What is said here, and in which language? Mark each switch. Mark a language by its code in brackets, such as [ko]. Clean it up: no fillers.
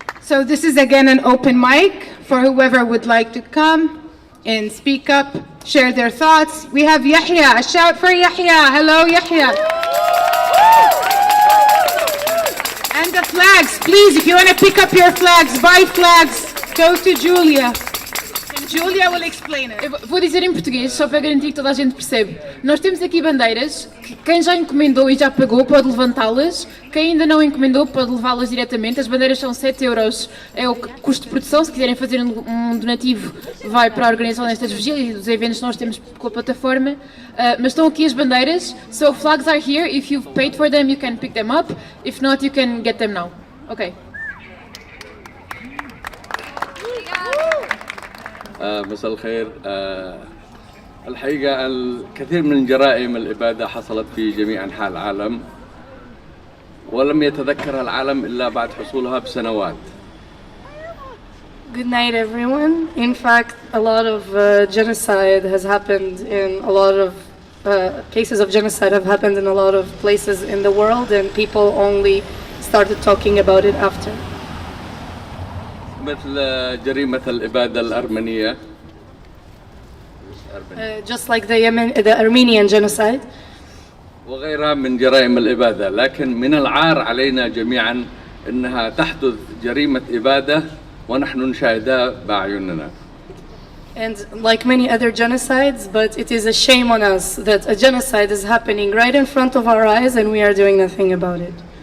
[en] So this is again an open mic for whoever would like to come and speak up, share their thoughts. We have Yahya, a shout for Yahya. Hello, Yahya. And the flags, please, if you want to pick up your flags, buy flags, go to Julia. Julia will explain it. [pt] Eu vou dizer em português, só para garantir que toda a gente percebe. Nós temos aqui bandeiras, que quem já encomendou e já pagou pode levantá-las, quem ainda não encomendou pode levá-las diretamente. As bandeiras são 7 euros, é o custo de produção. Se quiserem fazer um donativo, vai para a organização destas vigílias e dos eventos que nós temos com a plataforma. Mas estão aqui as bandeiras, [en] so flags are here. If you've paid for them, you can pick them up. If not, you can get them now. Okay. [ar] مساء الخير. الحقيقة الكثير من جرائم الإبادة حصلت في جميع أنحاء العالم ولم يتذكرها العالم إلا بعد حصولها بسنوات. [en] Good night, everyone. In fact, a lot of genocide has happened in a lot of cases of genocide have happened in a lot of places in the world, and people only started talking about it after. [ar] مثل جريمة الإبادة الأرمنية. [en] Just like the Armenian genocide. [ar] وغيرها من جرائم الإبادة، لكن من العار علينا جميعا أنها تحدث جريمة إبادة ونحن نشاهدها بأعيننا. [en] And like many other genocides, but it is a shame on us that a genocide is happening right in front of our eyes and we are doing nothing about it.